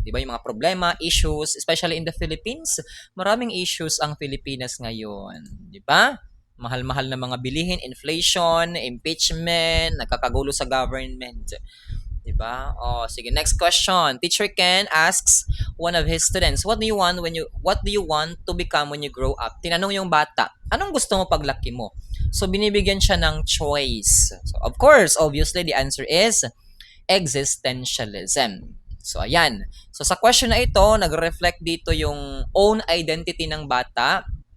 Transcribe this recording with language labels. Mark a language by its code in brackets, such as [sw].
[tl] Di ba? Yung mga problema, issues, [en] especially in the Philippines, [tl] maraming issues ang Pilipinas ngayon. Di ba? Mahal-mahal na mga bilihin, inflation, impeachment, nakakagulo sa government. Di ba? Sige, next question. [en] Teacher Ken asks one of his students, what do you want to become when you grow up? [tl] Tinanong yung bata, anong gusto mo paglaki mo? So, binibigyan siya ng choice. [en] So, of course, obviously, the answer is existentialism. [tl] So, ayan. So, sa question na ito, nag-reflect dito yung own identity ng bata.